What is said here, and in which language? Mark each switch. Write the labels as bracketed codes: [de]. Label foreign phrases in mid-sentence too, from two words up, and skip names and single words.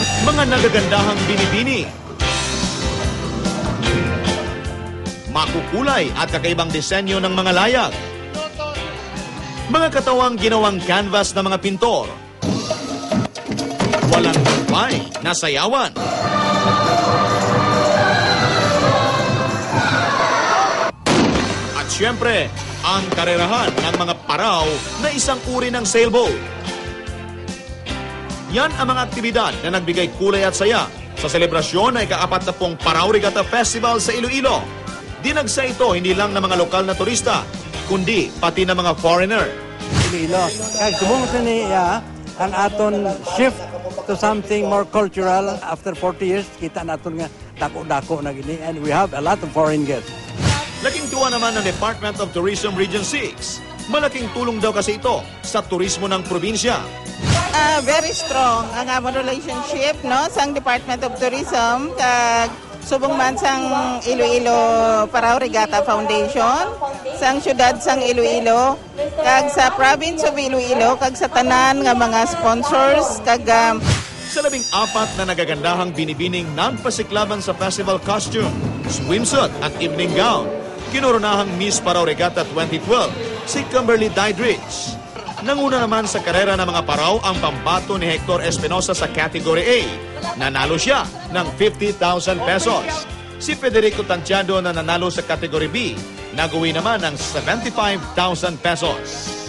[tl] Mga nagagandahang binibini, makukulay at kakaibang disenyo ng mga layag, mga katawang ginawang canvas ng mga pintor, walang tumpay na sayawan, at syempre, ang karerahan ng mga paraw na isang uri ng sailboat. Yan ang mga aktibidad na nagbigay kulay at saya sa selebrasyon na ika-40 Paraw Regatta Festival sa Iloilo. Dinagsa ito hindi lang ng mga lokal na turista, kundi pati ng mga foreigner. [hil] Iloilo. Kaya subong sa niya, ang aton [en] shift to something more cultural. After 40 years, [hil] kita natin nga dako-dako na gini. [en] And we have a lot of foreign guests. [tl] Laking tuwa naman ng Department of Tourism Region 6. Malaking tulong daw kasi ito sa turismo ng probinsya. [en] Very strong [hil] ang amon relationship no sang Department of Tourism kag subong man sang Iloilo Paraw Regatta Foundation, sang syudad sang Iloilo, kag sa province of Iloilo, kag sa tanan nga mga sponsors kag [tl] Sa 14 na nagagandahang binibining non-pasiklaban sa [en] festival costume, [tl] swimsuit at [en] evening gown, [tl] kinurunahang Miss Paraw Regatta 2012 si Kimberly Dydrich. Nanguna naman sa karera ng mga paraw ang pambato ni Hector Espinosa sa Category A. Nanalo siya ng 50,000 pesos. Si Federico Tantiado na nanalo sa Category B, nagawi naman ng 75,000 pesos.